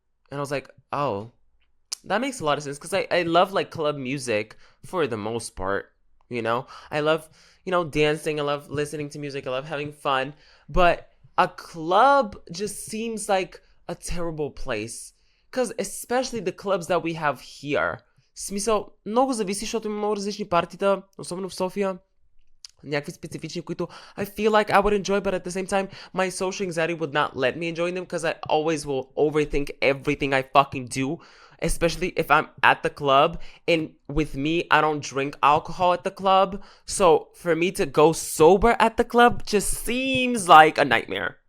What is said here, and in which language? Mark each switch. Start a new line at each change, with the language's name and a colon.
English: And I was like, oh, that makes a lot of sense because I love like club music for the most part. I love, dancing. I love listening to music. I love having fun. But a club just seems like a terrible place. Because especially the clubs that we have here.
Bulgarian: Смисъл, много зависи, защото има много различни партита, особено в София. Някакви специфични, които
English: I feel like I would enjoy, but at the same time, my social anxiety would not let me enjoy them because I always will overthink everything I fucking do, especially if I'm at the club. And with me, I don't drink alcohol at the club. So for me to go sober at the club just seems like a nightmare.